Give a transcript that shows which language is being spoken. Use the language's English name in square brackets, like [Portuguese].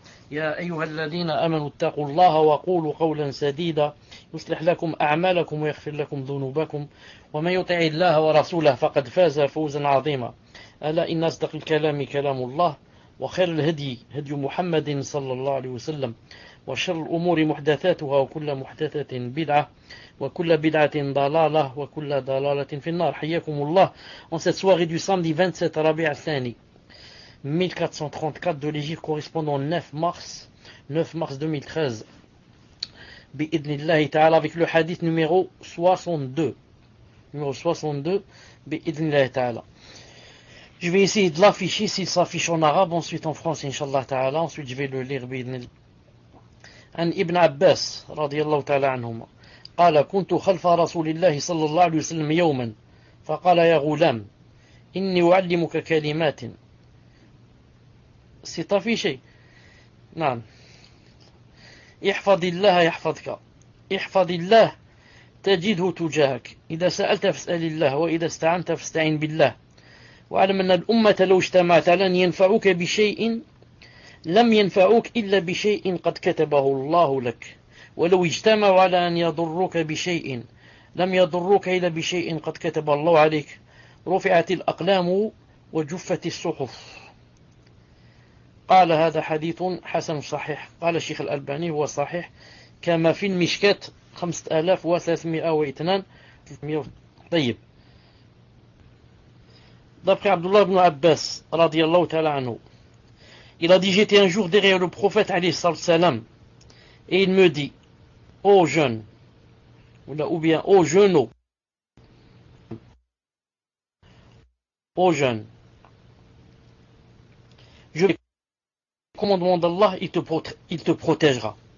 [Arabic] يا أيها الذين آمنوا اتقوا الله وقولوا قولا سديدا يصلح لكم أعمالكم ويغفر لكم ذنوبكم، ومن يطع الله ورسوله فقد فاز فوزا عظيما. ألا إن أصدق الكلام كلام الله، وخير الهدي هدي محمد صلى الله عليه وسلم، وشر الأمور محدثاتها، وكل محدثة بدعة، وكل بدعة ضلالة، وكل ضلالة في النار. حياكم الله [French] en cette soirée du samedi 27 Rabi' al-Thani 1434 de l'Égypte, correspondant au 9 mars 2013, bi'idnillahi ta'ala, avec le hadith numéro 62. Bi'idnillahi ta'ala. Je vais essayer de l'afficher s'il s'affiche en arabe, ensuite en français, inshallah ta'ala. Ensuite, je vais le lire bi'idnillah. [Arabic] عن ابن عباس رضي الله تعالى عنهما قال: كنت خلف رسول الله صلى الله عليه وسلم يوما فقال: يا غلام إني أعلمك كلمات. [French] C'est affiché. نعم. [Arabic] احفظ الله يحفظك، احفظ الله تجده تجاهك، إذا سألت فاسأل الله، وإذا استعنت فاستعن بالله، واعلم أن الأمة لو اجتمعت على أن ينفعوك بشيء لم ينفعوك إلا بشيء قد كتبه الله لك، ولو اجتمعوا على أن يضروك بشيء لم يضروك إلا بشيء قد كتب الله عليك، رفعت الأقلام وجفت الصحف. قال: هذا حديث حسن صحيح. قال الشيخ الألباني: هو صحيح كما في المشكاة 5302. طيب. [French] D'après Abdullah ibn Abbas radiyallahu ta'ala anhu, il a dit: j'étais un jour derrière le prophète alayhi salam, et il me dit: ô jeune, ou bien ô jeune, ô jeune, je vais le commandement d'Allah, il te protégera.